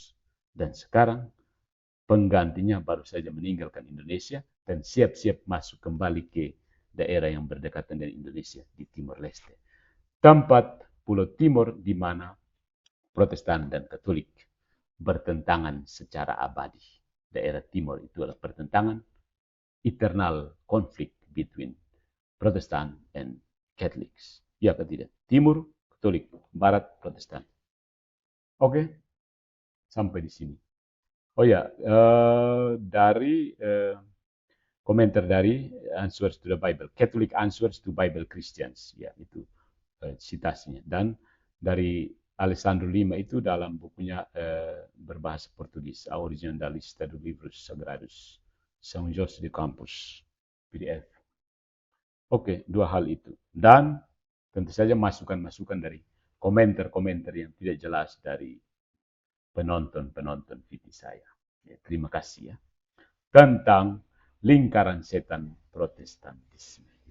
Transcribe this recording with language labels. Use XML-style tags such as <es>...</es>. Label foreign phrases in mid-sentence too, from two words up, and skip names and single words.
<id>Dan sekarang penggantinya baru saja meninggalkan Indonesia dan siap-siap masuk kembali ke daerah yang berdekatan dengan Indonesia di Timor Leste. Tempat Pulau Timor di mana Protestan dan Katolik bertentangan secara abadi. Daerah Timor itu adalah pertentangan,</id> <en>eternal conflict between Protestant and Catholics.</en> <id>Ya atau tidak? Timur Katolik, Barat Protestan. Oke, sampai di sini. Oh ya, dari komentar dari Answers to the Bible, Catholic Answers to Bible Christians, ya itu citasinya. Dan dari Alessandro Lima itu dalam bukunya berbahasa Portugis, A Origem da Lista dos Livros Sagrados, São José de Campos, PDF. Oke, dua hal itu. Dan tentu saja masukan-masukan dari komentar-komentar yang tidak jelas dari penonton-penonton video saya. Ya, terima kasih ya. Tentang lingkaran setan Protestantisme.</id>